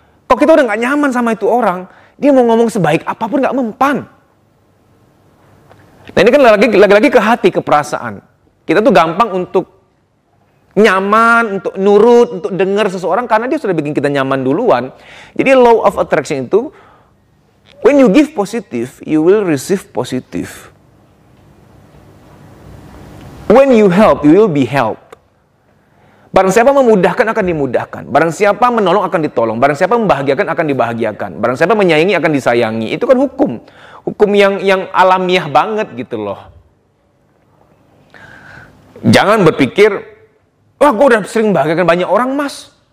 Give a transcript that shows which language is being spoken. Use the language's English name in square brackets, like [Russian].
[Indonesian] Kok kita udah nggak nyaman sama itu orang, dia mau ngomong sebaik apapun nggak mempan. Nah ini kan lagi-lagi ke hati, ke perasaan. Kita tuh gampang untuk nyaman, untuk nurut, untuk dengar seseorang karena dia sudah bikin kita nyaman duluan. Jadi [English] law of attraction itu, when you give positive, you will receive positive. When you help, you will be helped. [Indonesian] Barang siapa memudahkan akan dimudahkan. Barang siapa menolong akan ditolong. Barang siapa membahagiakan akan dibahagiakan. Barang siapa menyayangi akan disayangi. Itu kan hukum. Hukum yang alamiah banget gitu loh. Jangan berpikir, wah gue udah sering membahagiakan banyak orang mas.